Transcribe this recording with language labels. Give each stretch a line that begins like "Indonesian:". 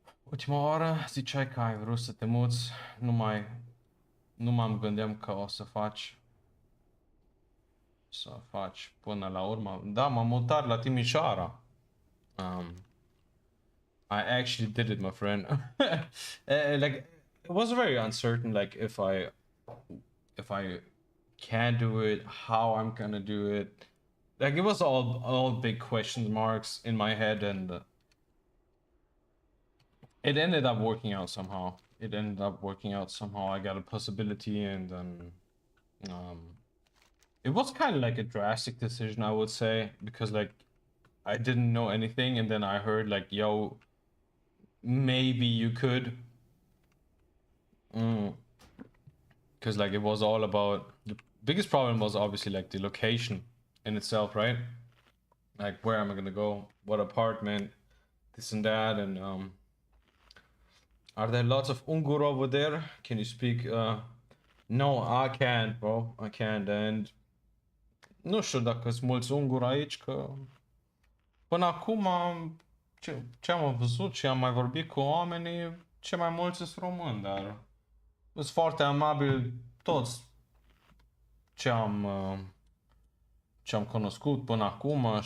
Romanian: Ultima oară ziceai că ai vrut să te muți. Nu m-am gândeam că o să faci până la urmă. Da, m-am mutat la Timișoara.
English: I actually did it, my friend. Like, it was very uncertain, like if I can do it, how I'm gonna do it. Like, it was all big question marks in my head, and it ended up working out somehow. I got a possibility, and then it was kind of like a drastic decision, I would say, because like I didn't know anything, and then I heard like, yo, maybe you could. Because like it was all about, the biggest problem was obviously like the location in itself, right? Like, where am I gonna go, what apartment, this and that. And are there lots of Ungur over there? Can you speak? No, I can't, bro, I can't. And
Romanian: nu știu dacă sunt mulți unguri aici, că până acum ce am văzut și am mai vorbit cu oamenii, cei mai mulți sunt români, dar sunt foarte amabili toți ce am cunoscut până acum.